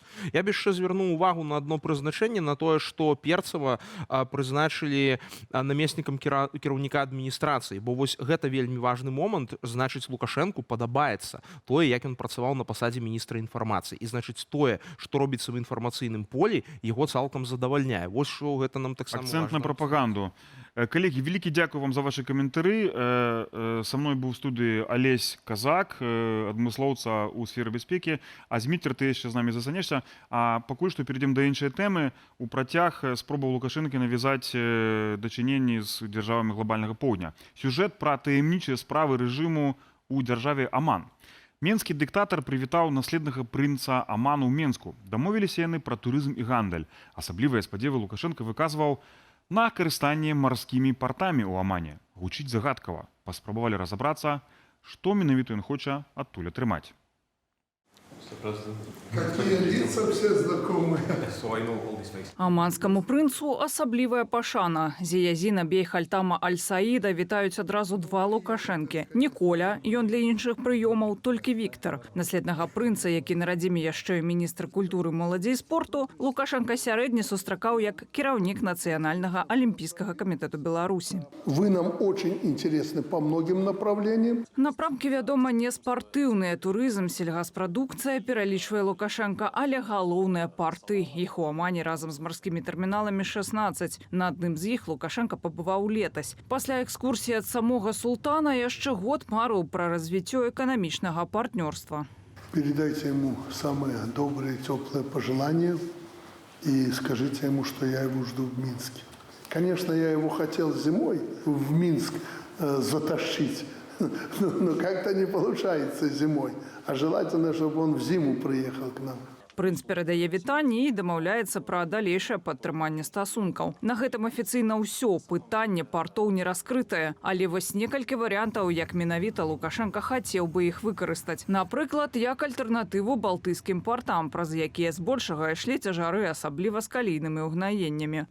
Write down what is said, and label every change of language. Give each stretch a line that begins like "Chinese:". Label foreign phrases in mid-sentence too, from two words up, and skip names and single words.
Belarusian: Я б яшчэ звярнуў увагу на адно прызначэнне, на тое, што Перцава прызначылі намеснікам кіраўніка адміністрацыі, бо вось гэта вельмі важны момант, значыць, Лукашэнку падабаецца тое, як ён працаваў на пасадзе міністра інфармацыі. І значыць, тое, што робіцца в інфармацыйным полі, яго цалкам задавальняе. Вось што гэта нам таксама важна. Акцэнт на прапаганду.
Russian: Коллеги,
Ukrainian: великий дякую
Russian: вам за ваши комментарии. Со мной был в студии Олесь Казак,
Belarusian: адмыслоўца у сферы бяспекі. А Змітер, ты ще з нами застанешся. А пакуль што перейдем до іншай тэмы. У працяг спробаў Лукашэнкі навязаць дачыненні з дзяржавамі глобальнага поўдня. Сюжэт пра таямнічыя справы рэжыму у дзяржаве Аман. Менскі дыктатар прывітаў наследнага прынца Аману ў Менску. Дамовіліся яны пра турызм і гандаль. Асаблівыя спадзевы Лукашенко выказваў на карыстанне марскімі партамі ў Амане. Гучыць загадкава. Паспрабавалі разабрацца, што менавіта ён хоча адтуль атрымаць.
Russian: Какие лица все знакомые.
Belarusian: Аманскаму прынцу асаблівая пашана. Зіязіна Бейхальтама Аль-Саіда вітаюць адразу два Лукашэнкі. Ніколя, ён для іншых прыёмаў, толькі Віктар. Наследнага прынца, які на радзіме яшчэ міністр культуры, моладзі і спорту, Лукашенка сярэдні сустракаў як кіраўнік Нацыянальнага алімпійскага камітэту Беларусі.
Russian: Вы нам очень интересны по многим направлениям.
Belarusian: Напрамкі, вядома, не спартыўныя, турызм, сельгаспрадукцыя, пералічвае Лукашенка, але галоўныя парты. Іх у Амане разам з марскімі тэрміналамі 16. На адным з іх Лукашенка пабываў летась. Пасля экскурсіі ад самога султана яшчэ год марыў пра развіццё эканамічнага партнёрства.
Russian: Передайте ему самые добрые, теплые пожелания и скажите ему, что я его жду в Минске. Конечно, я его хотел зимой в Минск затащить, но как-то не получается зимой. А желательно, чтобы он в зиму приехал к нам.
Belarusian: Прынц перадае вітанні і дамаўляецца пра далейшае падтрыманне стасункаў. На гэтым афіцыйна ўсё. Пытанне партоў не раскрытае. Але вось некалькі варыянтаў, як менавіта Лукашенка хацеў бы іх выкарыстаць. Напрыклад, як альтэрнатыву балтыйскім партам, праз якія збольшага ішлі цяжары, асабліва з калійнымі ўгнаеннямі.